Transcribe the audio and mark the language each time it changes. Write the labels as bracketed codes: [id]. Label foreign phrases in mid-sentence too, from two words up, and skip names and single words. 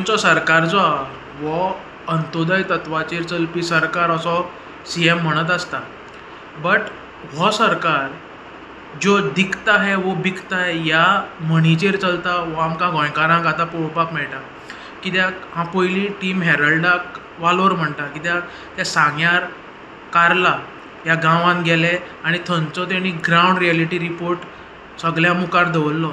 [kok] सरकार जो आहा वो अंत्योदय तत्वाचेर चलपी सरकार असो CM म्हणत आसता. बट हो सरकार [hi] जो दिखता है वो बिकता है [kok] ह्या म्हणीचेर चलता हो आमकां गोंयकारांक आतां पळोवपाक मेळटा. कित्याक हांव पयलीं टीम हेरल्डाक वालोर म्हणटा, कित्याक त्या सांग्यार कार्ला ह्या गांवांत गेले आनी थंयचो तेणी [en] ground reality report [kok] सगळ्या मुखार दवरलो.